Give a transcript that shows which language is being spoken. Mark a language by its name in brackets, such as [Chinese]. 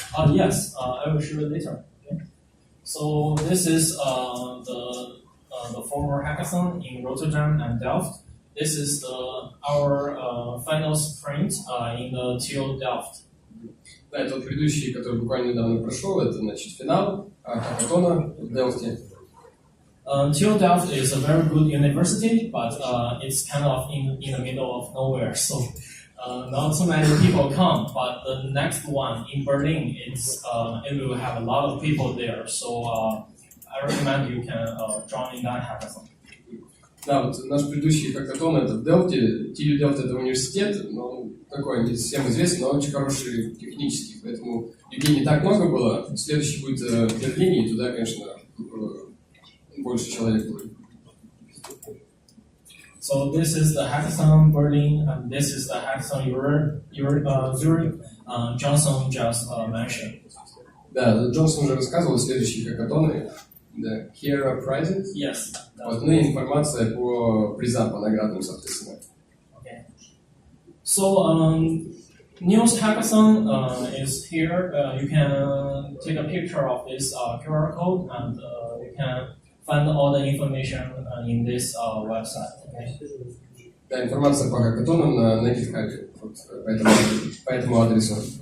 [English] Yes, I will show you later. Okay. So this is the former hackathon in Rotterdam and Delft. This is our final sprint in the TU Delft. [Russian] Да, это предыдущий, который буквально недавно прошел, это, значит, финал хакатона в Делфте. [English] TU Delft is a very good university, but it's kind of in the middle of nowhere, so not so many people come. But the next one in Berlin, it will have a lot of people there, so I recommend you can join in that hackathon. [Russian] Да, вот наш предыдущий хакатон это в Делфте. TU Delft это университет, но такой не совсем известный, но очень хороший технический, поэтому людей не так много было. Следующий будет в Берлине, и туда, конечно, больше человек будет. [English] So this is the hackathon Berlin, and this is the hackathon Zurich. Johnson just mentioned. [Russian] Да, Джонсон уже рассказывал следующие хакатоны. [English] Да, here are prizes. Yes. [Russian] Вот, ну и информация по призам, по наградам, соответственно. [English] Okay. So Neo's hackathon is here. You can take a picture of this QR code, and you can find all the information in this website. Okay? [Russian] Да, информация по хакатонам на GitHub, вот, по этому адресу.